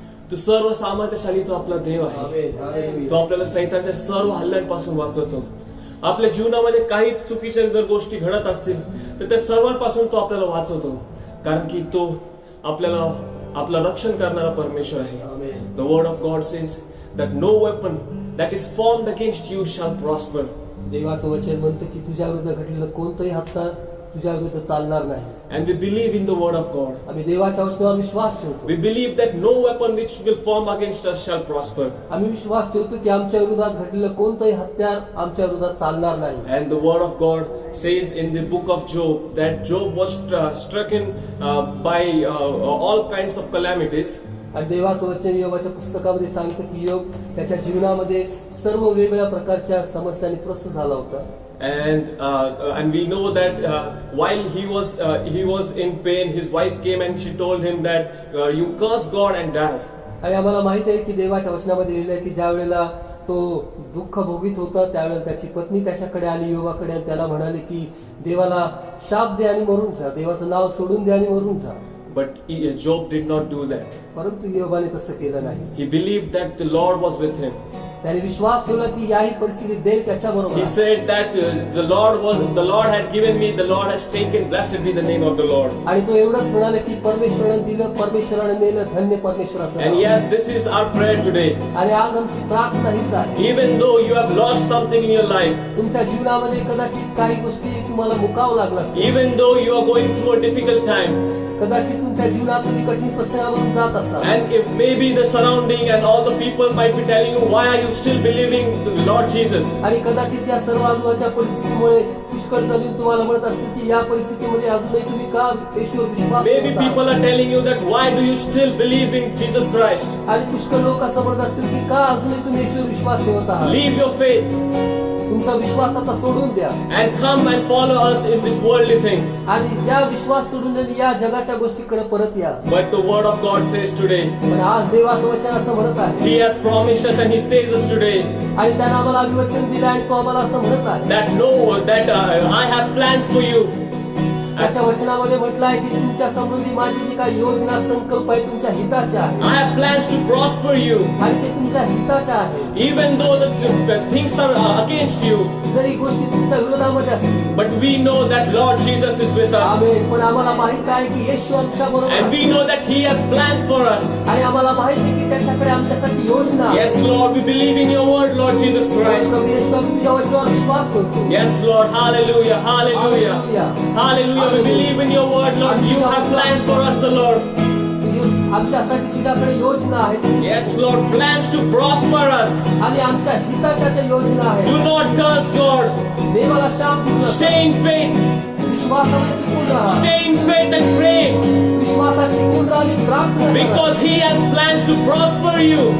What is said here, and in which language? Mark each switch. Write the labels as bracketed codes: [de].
[mr] तू सर्व सामर्थ्यशाली, तू आपला देव आहे. तो आपल्याला सैतानच्या सर्व हल्ल्यांपासून वाचवतो. आपल्या जीवनामध्ये काही चुकीच्या जर गोष्टी घडत असतील तर त्या सर्वांपासून तो आपल्याला वाचवतो, कारण की तो आपल्याला आपलं रक्षण करणारा परमेश्वर आहे. [en] The word of God says that no weapon that is formed against you shall prosper. [mr] देवाचं वचन म्हणतं की तुझ्या विरुद्ध घडलेलं कोणतंही हत्यार तुझ्या विरुद्ध चालणार नाही. [en] And we believe in the word of God. [mr] आम्ही देवाच्या वचनावर विश्वास ठेवतो. [en] We believe that no weapon which will form against us shall prosper. [mr] आम्ही विश्वास ठेवतो की आमच्या विरोधात घडलेलं कोणतंही हत्यार आमच्या विरोधात चालणार नाही. [en] And the word of God says in the book of Job that Job was stricken by all kinds of calamities. [mr] आणि देवाचं वचन योबाच्या पुस्तकामध्ये सांगतं की योग त्याच्या जीवनामध्ये सर्व वेगवेगळ्या प्रकारच्या समस्यांनी त्रस्त झाला होता. [en] And we know that while he was in pain, his wife came and she told him that you curse God and die. [mr] आणि आम्हाला माहित आहे की देवाच्या वचनामध्ये लिहिलं आहे की ज्या वेळेला तो दुःख भोगीत होता त्यावेळेला त्याची पत्नी त्याच्याकडे आली योबाकडे आणि त्याला म्हणाले की देवाला शाप दे आणि मरून जा, देवाचं नाव सोडून दे आणि मरून जा. [en] But Job did not do that. [mr] परंतु योबाने तसं केलं नाही. [en] He believed that the Lord was with him. [mr] त्याने विश्वास ठेवला की याही परिस्थितीत देव त्याच्या बरोबर [en] He said that the Lord had given me, the Lord has taken, blessed be the name of the Lord. [mr] आणि तो एवढंच म्हणाले की परमेश्वराने दिलं, परमेश्वराने नेलं, धन्य परमेश्वराचं [en] And [mr] now. [en] yes, this is our prayer today. [mr] आणि आज आमची प्रार्थना हीच आहे. [en] Even though you have lost something in your life, [mr] तुमच्या जीवनामध्ये कदाचित काही गोष्टी तुम्हाला मुकावं लागलं असेल, [en] even though you are going through a difficult time, [mr] कदाचित तुमच्या जीवनात तुम्ही कठीण प्रसंगावरून जात असाल, [en] and if maybe the surrounding and all the people might be telling you, why are you still believing the Lord Jesus? [mr] आणि कदाचित या सर्व आजूबाजूच्या परिस्थितीमुळे पुष्कळ जणी तुम्हाला म्हणत असतील की या परिस्थितीमध्ये अजूनही तुम्ही का येशूवर विश्वास [en] Maybe [mr] ठेवत आहात? [en] people are telling you that why do you still believe in Jesus Christ? [mr] आणि पुष्कळ लोक असं म्हणत असतील की का अजूनही तुम्ही येशूवर विश्वास ठेवत आहात? [en] Leave your faith [mr] तुमचा विश्वास आता सोडून द्या [en] and come and follow us in these worldly things. [mr] आणि या विश्वास सोडून आणि या जगाच्या गोष्टीकडे परत या. [en] But the word of God says today, [mr] पण आज देवाचं वचन असं म्हणत आहे [en] He has promised us and He says us today [mr] आणि त्यानं आम्हाला अभिवचन दिलं आणि तो आम्हाला असं म्हणत आहे, [en] that I have plans for you. [mr] त्याच्या वचनामध्ये म्हटलं आहे की तुमच्या संबंधी माझी जी काही योजना संकल्प आहे तुमच्या हिताच्या आहे [en] I have plans to prosper you. [mr] आणि ते तुमच्या हिताच्या आहे. [en] Even though the things are against you, [mr] जरी गोष्टी तुमच्या विरोधामध्ये असतील, [en] but we know that Lord Jesus is with us. [mr] आमेन. पण आम्हाला माहित आहे की येशू आमच्या बरोबर [en] And [mr] आहे. [en] we know that He has plans for us. [mr] आणि आम्हाला माहित आहे की त्याच्याकडे आमच्यासाठी योजना आहे. [en] Yes, Lord, we believe in your word, Lord Jesus Christ. [mr] प्रभू येशू, आम्ही तुझ्या वचनावर विश्वास ठेवतो. [en] Yes, Lord, hallelujah, hallelujah. Hallelujah, we believe in your word, Lord. You have plans for us, the Lord. [mr] आमच्यासाठी तुझ्याकडे योजना आहेत [en] Yes, Lord, plans to prosper us. [mr] आणि आमच्या हिताच्या त्या योजना [en] Do [mr] आहेत. [en] not curse, God. [mr] देवाला शाप देऊ नका. [en] Stay in faith. [mr] विश्वासाने टिकून राहा. [en] Stay in faith and pray. [mr] विश्वासात टिकून राहा आणि प्रार्थना करा. [en] Because He has plans to prosper you.